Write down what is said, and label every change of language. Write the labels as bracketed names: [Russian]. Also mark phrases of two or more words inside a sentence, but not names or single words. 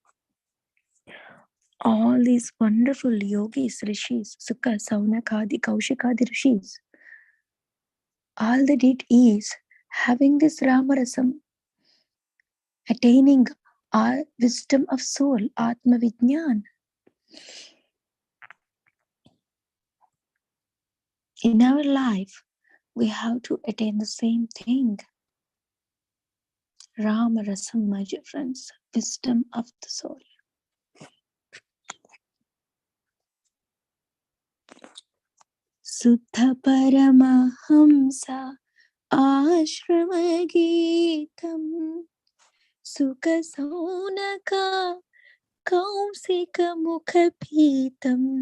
[English] All these wonderful yogis, rishis, Sukha, Saunakadi, Kaushikadi rishis, all they did is having this Ramarasam, attaining our wisdom of soul, [Sanskrit] Atma Vijnana. [English] In our life, we have to attain the same thing. Ramarasam, my dear friends, wisdom of the soul. [Sanskrit] Suddha Paramahamsa Ashramagītam. Sukha Saunaka Kausika Mukhapitam.